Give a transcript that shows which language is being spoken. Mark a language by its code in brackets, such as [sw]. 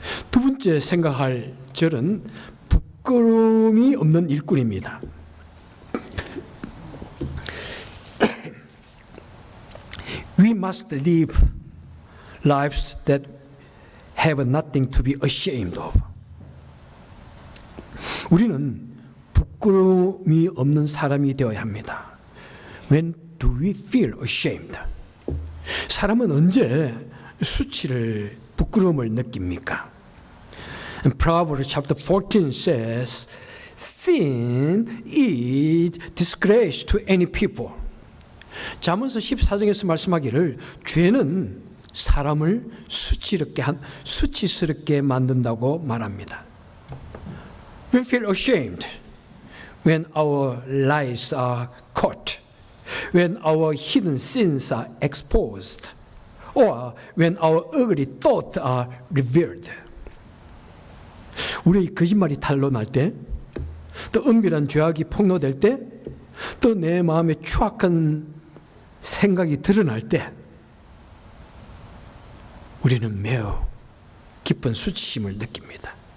[ko] 두 번째 생각할 절은 부끄러움이 없는 일꾼입니다. [en] We must live lives that have nothing to be ashamed of. [ko] 우리는 부끄러움이 없는 사람이 되어야 합니다. [en] When do we feel ashamed? [ko] 사람은 언제 수치를, 부끄러움을 느낍니까? [en] And Proverbs chapter 14 says, Sin is disgrace to any people. [ko] 잠언서 14장에서 말씀하기를 죄는 사람을 수치스럽게 만든다고 말합니다. [en] We feel ashamed when our lies are caught, when our hidden sins are exposed, or when our ugly thoughts are revealed. [ko] 우리의 거짓말이 탄로날 때, 또 은밀한 죄악이 폭로될 때, 또 내 마음에 추악한 생각이 드러날 때 우리는 매우 깊은 수치심을 느낍니다.